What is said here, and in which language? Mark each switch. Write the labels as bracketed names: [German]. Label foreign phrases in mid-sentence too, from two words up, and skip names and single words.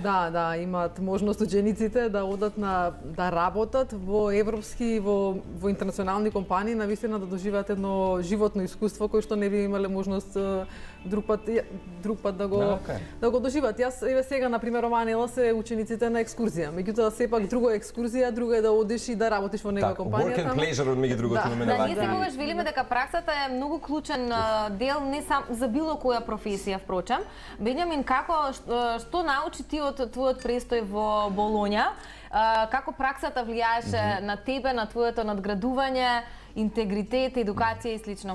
[Macedonian] Да, имаат можност учениците да одат да работат во европски, во интернационални компании, навистина да доживеат едно животно искуство кој што не би имале можност друг пат да го доживеат. Јас сега на пример ова недела се учениците на екскурзија, меѓутоа сепак друга екскурзија, друга е да одиш и да работиш во некоја компанија. [English] Work and pleasure [Macedonian] меѓу другото именување. Да, ние секогаш велиме дека праксата е многу клучен дел не само за било која професија, впрочем. Бенјамин, што научи ти од твојот престој во Болоња? Како праксата влијаеше на тебе, на твоето надградување, интегритет, едукација и слично?